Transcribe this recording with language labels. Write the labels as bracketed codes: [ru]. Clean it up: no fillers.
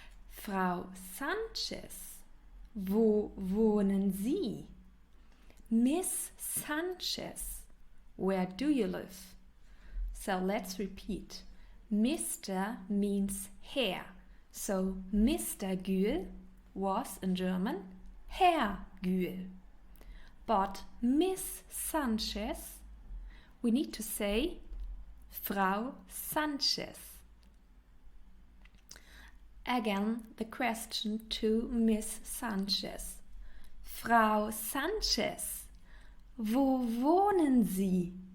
[de] Frau Sanchez, wo wohnen Sie? [en] Miss Sanchez, where do you live? So let's repeat. Mr. means Herr. So Mr. Gül was in German Herr Gül. But Miss Sanchez, we need to say Frau Sanchez. Again, the question to Miss Sanchez. [de] Frau Sanchez, wo wohnen Sie?